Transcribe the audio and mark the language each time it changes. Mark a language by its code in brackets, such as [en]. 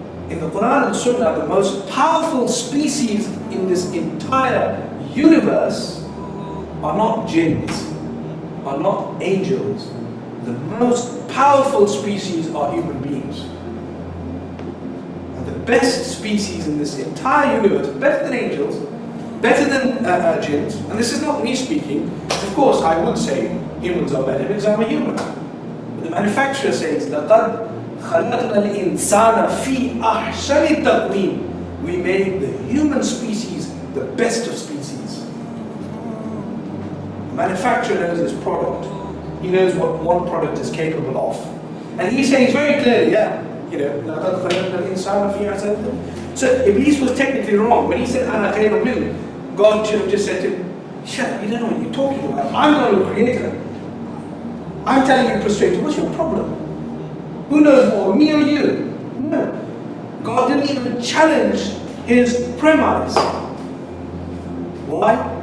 [en] In the Quran and Sunnah, the most powerful species in this entire universe are not jinns, are not angels. The most powerful species are human beings. And the best species in this entire universe, better than angels, better than jinns, and this is not me speaking, of course I would say humans are better because I'm a human. But the manufacturer says, [ar] لَقَدْ خَلَقْنَا الْإِنسَانَ فِي أَحْسَنِ تَقْوِيمٍ. [en] We made the human species the best of species. The manufacturer knows his product. He knows what one product is capable of. And he says very clearly, [ar] لَقَدْ خَلَقْنَا الْإِنسَانَ فِي أَحْسَنِ تَقْوِيمٍ. [en] So Iblis was technically wrong. When he said, [ar] أَنَا خَيْرٌ مِنْهُ, [en] God should have just said to him, shut up, you don't know what you're talking about. I'm not a creator. I'm telling you prostrate. What's your problem? Who knows more, me or you? No. God didn't even challenge his premise. Why?